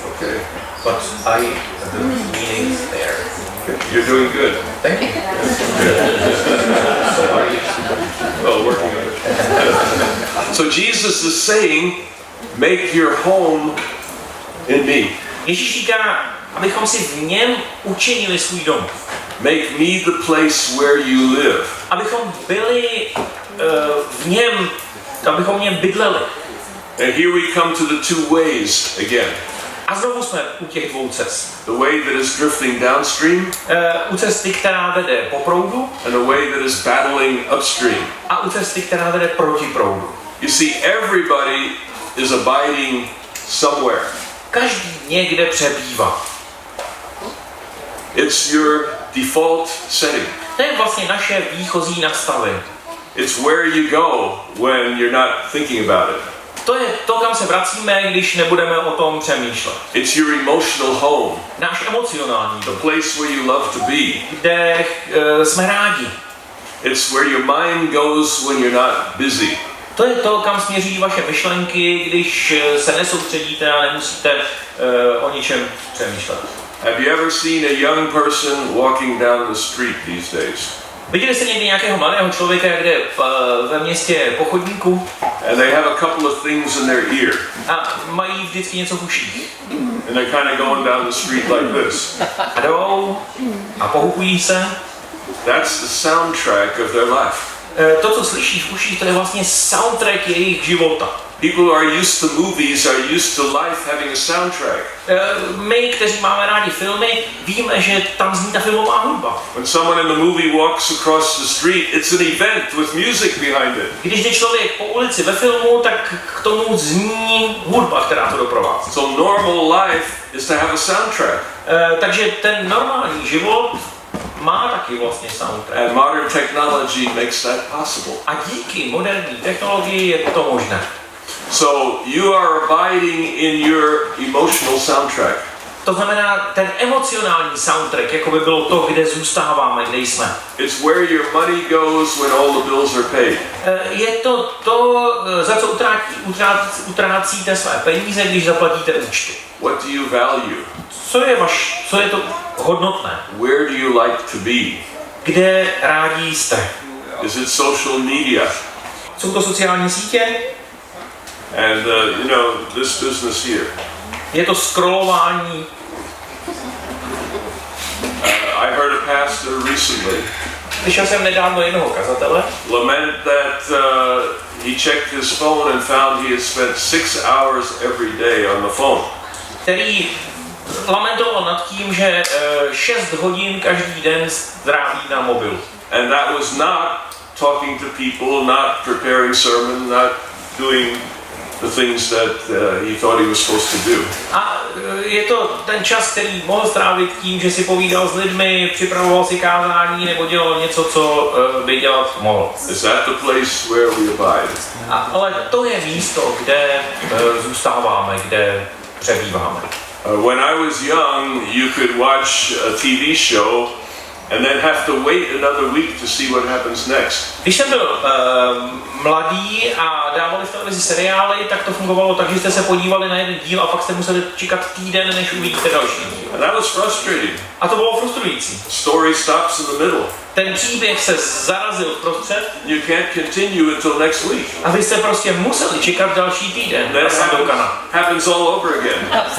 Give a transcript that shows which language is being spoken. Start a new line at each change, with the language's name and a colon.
English: Okay. But the meaning is there. You're doing good. Thank you. Oh, working on it. So Jesus is saying, make your home in me.
Czech: Ježíš říká, abychom si v něm učinili svůj dom.
English: Make me the place where you live.
Czech: Abychom byli v něm, abychom v něm bydleli.
English: And here we come to the two ways again.
Czech: A znovu jsme u těch dvou cest.
English: The way that is drifting downstream.
Czech: U cesty, která vede po proudu.
English: And the way that is battling upstream.
Czech: A u cesty, která vede proti proudu.
English: You see, everybody is abiding somewhere.
Czech: Každý někde přebývá.
English: It's your default setting.
Czech: To je vlastně naše výchozí nastavení.
English: It's where you go when you're not thinking about it.
Czech: To je to, kam se vracíme, když nebudeme o tom přemýšlet.
English: It's your emotional home.
Czech: Náš emocionální dom.
English: The place where you love to be.
Czech: Kde jsme rádi.
English: It's where your mind goes when you're not busy.
Czech: To je to, kam směří vaše myšlenky, když se nesoustředíte a nemusíte o ničem přemýšlet.
English: Have you ever seen a young person walking down the street these days?
Czech: Viděli jste někdy nějakého mladého člověka, kde ve městě po chodníku?
English: And they have a couple of things in their ear.
Czech: A mají vždycky něco v uších.
English: And they're kind of going down the street like this.
Czech: A jdou a pohupují se.
English: That's the soundtrack of their life.
Czech: To, co slyší v uších, to je vlastně soundtrack jejich života.
English: People who are used to movies are used to life having a soundtrack.
Czech: My, kteří máme rádi filmy, víme, že tam zní ta filmová hudba.
English: When someone in the movie walks across the street, it's an event with music behind it.
Czech: Když jde člověk po ulici ve filmu, tak k tomu zní hudba, která to doprovází.
English: So normal life is to have a soundtrack.
Czech: Takže ten normální život má taky vlastně soundtrack.
English: And modern technology makes that possible.
Czech: A díky moderní technologii je to možné.
English: So you are abiding in your emotional soundtrack.
Czech: To znamená, ten emocionální soundtrack, jako by bylo to, kde zůstáváme, kde jsme.
English: It's where your money goes when all the bills are paid.
Czech: Je to to, za co utrácíte své peníze, když zaplatíte účty.
English: What do you value?
Czech: Co je to hodnotné?
English: Where do you like to be?
Czech: Kde rádi jste?
English: Is it social media?
Czech: Jsou to sociální sítě?
English: And this business here.
Czech: Je to scrollování.
English: I heard a pastor recently
Czech: Slyšel jsem nedávno jednoho kazatele,
English: lament that he checked his phone and found he had spent 6 hours every day on the phone.
Czech: který lamentoval nad tím, že 6 hodin každý den stráví na mobilu.
English: And that was not talking to people, not preparing sermon, not doing the things that he thought he was supposed to do.
Czech: A je to ten čas, který mohl strávit tím, že si povídal s lidmi, připravoval si kázání nebo dělal něco, co by dělat mohl.
English: Is that the place where we abide?
Czech: Ale to je místo, kde zůstáváme, kde přebýváme.
English: When I was young, you could watch a TV show and then have to wait another week to see what happens next.
Czech: Když jsem byl mladý a dávali v televizi seriály, tak to fungovalo tak, že jste se podívali na jeden díl a pak jste museli čekat týden, než uvidíte další díl.
English: And that was frustrating.
Czech: A to bylo frustrující.
English: Story stops in the middle.
Czech: Ten příběh se zarazil vprostřed.
English: You can't continue until next week.
Czech: A vy jste prostě museli čekat další týden.
English: That happens all over again.